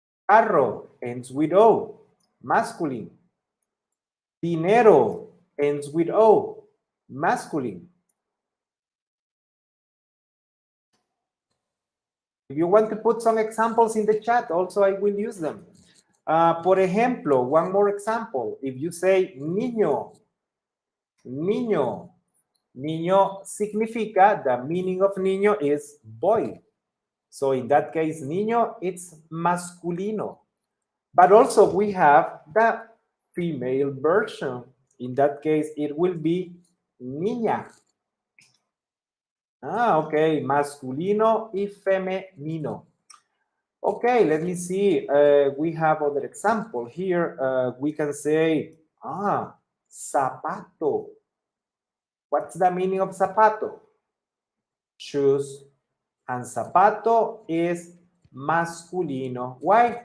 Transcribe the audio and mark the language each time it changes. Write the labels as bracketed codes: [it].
[en] Carro, ends with O, masculine. Dinero, ends with O, masculine. If you want to put some examples in the chat, also I will use them. [es] Por ejemplo, [en] one more example. If you say niño, niño, [es] niño significa, [en] the meaning of niño is boy. So in that case, niño, it's masculino. But also we have the female version. In that case, it will be niña. [es] Okay, masculino y femenino. [en] Okay, let me see. We have other example here. We can say, zapato. What's the meaning of zapato? Shoes. And zapato is masculino. Why?